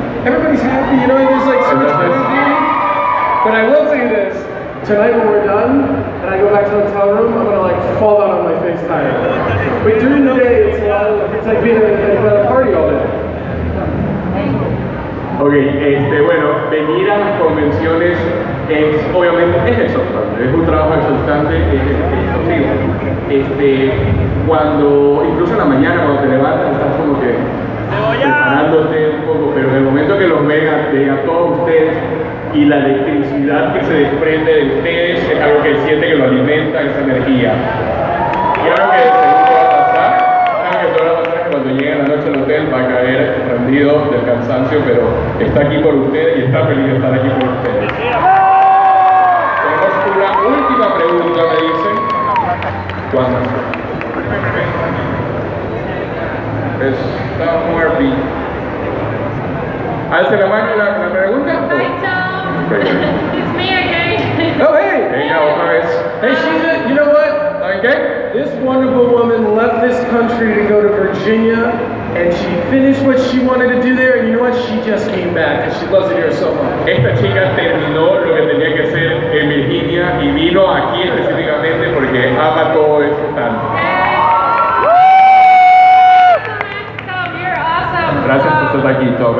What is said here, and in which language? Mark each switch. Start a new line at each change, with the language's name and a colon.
English: Everybody's happy, there's like so much energy. But I will tell you this, tonight when we're done and I go back to the hotel room, I'm gonna like fall down on my face tired. But during the day, it's like being at a party all day.
Spanish: Ok, bueno, venir a las convenciones obviamente es exhaustante, es un trabajo exhaustante, es exhaustivo. Cuando, incluso en la mañana cuando te levantas estás como que preparándote un poco, pero en el momento que los ven a todos ustedes y la electricidad que se desprende de ustedes es algo que siente que lo alimenta, esa energía. Y algo que seguro va a pasar, cuando llegue la noche al hotel va a caer rendido del cansancio, pero está aquí por ustedes y está feliz de estar aquí por ustedes. Tenemos una última pregunta, me dicen. ¿Cuántas? Está muerto. ¿Alce la mano la pregunta?
English: Hi Tom, it's me again. Oh, hey!
Spanish: Venga, otra vez.
English: Hey, Sheila, you know what?
Spanish: ¿Saben qué?
English: This wonderful woman left this country to go to Virginia, and she finished what she wanted to do there, and you know what? She just came back, and she loves it here so much.
Spanish: Esta chica terminó lo que tenía que hacer en Virginia y vino aquí específicamente porque ama todo esto tanto.
English: Tom, you're awesome.
Spanish: Gracias por estar aquí, Tom.